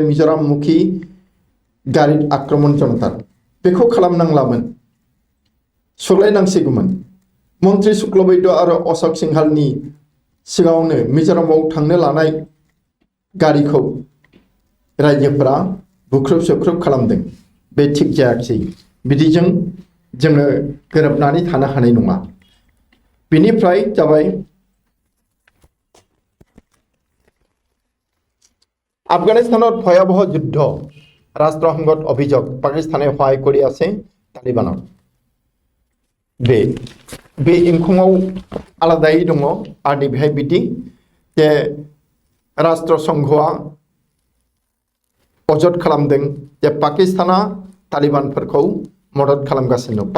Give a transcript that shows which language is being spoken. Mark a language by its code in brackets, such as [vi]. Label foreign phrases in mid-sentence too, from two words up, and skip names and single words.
[brx] मिजोराम मुखी गारि आक्रमण जनता बेखौ खालामनांलामोन सुग्लायनांसिगौमोन मन्त्री शुक्लबैद्य आरो अशोक सिंहालनि सिगाङावनो मिजोरामाव थांनो लानाय गारिखौ रायजोफोरा बुख्रुब सुख्रुब खालामदों बे थिग जायाखै बिदिजों जोङो गोरोबनानै थानो हानाय नङा बेनिफ्राय जाबाय [as] আফগানিস্তানত ভয়াবহ যুদ্ধ ৰাষ্ট্ৰসংঘত অভিযোগ পাকিস্তানে সহায় কৰি আছে তালিবানৰ [brx] बे इंखङाव आलादायै दङ आरो बेहाय बिदि जे राष्ट्रसंघआ अजद खालामदों जे पाकिस्ताना तालिबानफोरखौ मदद खालामगासिनो दं।